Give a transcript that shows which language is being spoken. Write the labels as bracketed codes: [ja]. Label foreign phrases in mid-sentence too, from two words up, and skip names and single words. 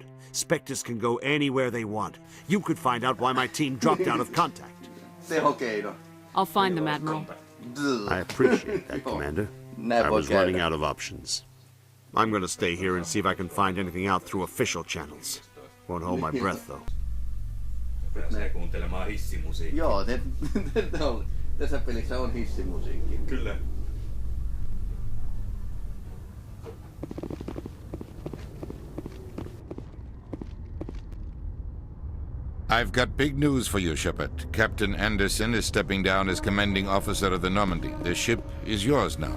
[en] Spectres can go anywhere they want. You could find out why my team dropped out of contact. I'll find them, Admiral. I appreciate that, Commander. I was running out of options. I'm going to stay here and see if I can find anything out through official channels. Won't hold my breath, though. [fi] Joo, tässä pelissä on hissimusiikki. Kyllä. [en] I've got big news for you, Shepard. Captain Anderson is stepping down as commanding officer of the Normandy. The ship is yours now.